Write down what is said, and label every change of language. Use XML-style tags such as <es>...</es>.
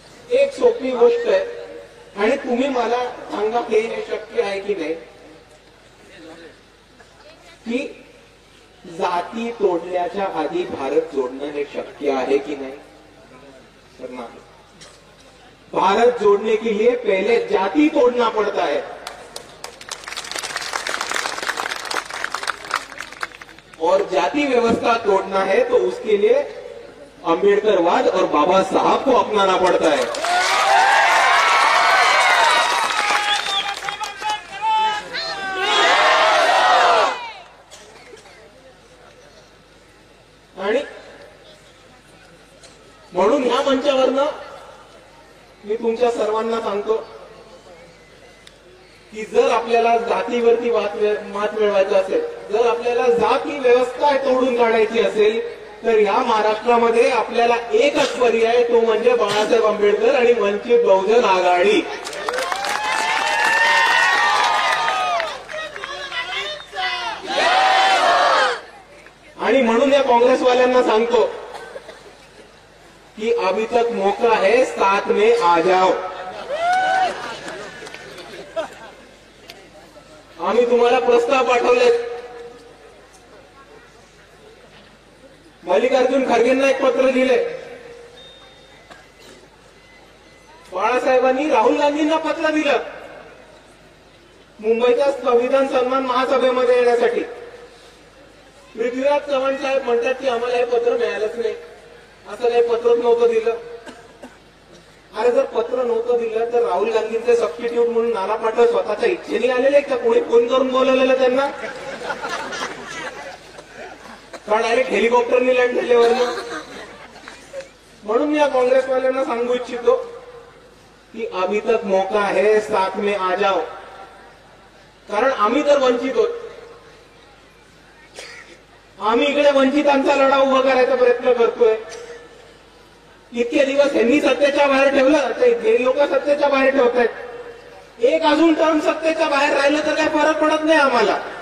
<mr>एक सोपी गोष्ट आहे आणि तुम्ही मला सांगा हे शक्य आहे की नाही की जाती तोडण्याच्या आधी भारत जोडणं हे शक्य आहे की नाही. तर नाही.</mr> <hi>भारत जोड़ने के लिए पहले जाति तोड़ना पड़ता है और जाति व्यवस्था तोड़ना है तो उसके लिए अंबेडकरवाद और बाबा साहब को अपनाना पड़ता है.</hi> <mr>आणि म्हणून ह्या मंचावरनं मी तुमच्या सर्वांना सांगतो की जर आपल्याला जातीवरती मात मिळवायचं असेल, जर आपल्याला जाती व्यवस्था तोडून काढायची असेल तर या महाराष्ट्रामध्ये आपल्याला एकच पर्याय, तो म्हणजे बाळासाहेब आंबेडकर आणि वंचित बहुजन आघाडी. आणि म्हणून या काँग्रेसवाल्यांना सांगतो</mr> <hi>कि अभी तक मौका है, साथ में आ जाओ।</hi> <mr>आम्ही तुम्हाला प्रस्ताव पाठवलेत। मल्लिकार्जुन खरगेंना एक पत्र दिले, बाळासाहेबांनी राहुल गांधींना पत्र दिलं मुंबईच्या संविधान सन्मान महासभेमध्ये येण्यासाठी। पृथ्वीराज चव्हाण साहेब म्हणतात की आम्हाला हे पत्र मिळालंच नाही, असं काही पत्रच नव्हतं दिलं। अरे जर पत्र नव्हतं दिलं तर राहुल गांधींचे सबस्टिट्यूट म्हणून नाना पाटोळे स्वतःच्या इच्छेने आलेले का कोणी फोन करून बोलवलेलं त्यांना? का डायरेक्ट हेलिकॉप्टरनी लँड झाल्यावर? म्हणून मी या काँग्रेसवाल्यांना सांगू इच्छितो की</mr> <hi>अभी तक मौका है, साथ में आ जाओ।</hi> <mr>कारण आम्ही तर वंचित आहोत, आम्ही इकडे वंचितांचा लढा उभा करायचा प्रयत्न करतोय। इतके दिवस यांनी सत्तेच्या बाहेर ठेवलं, आता हे लोक सत्तेच्या बाहेर ठेवतायत। एक अजून टर्म सत्तेच्या बाहेर राहिलं तर काही फरक पडत नाही आम्हाला।</mr>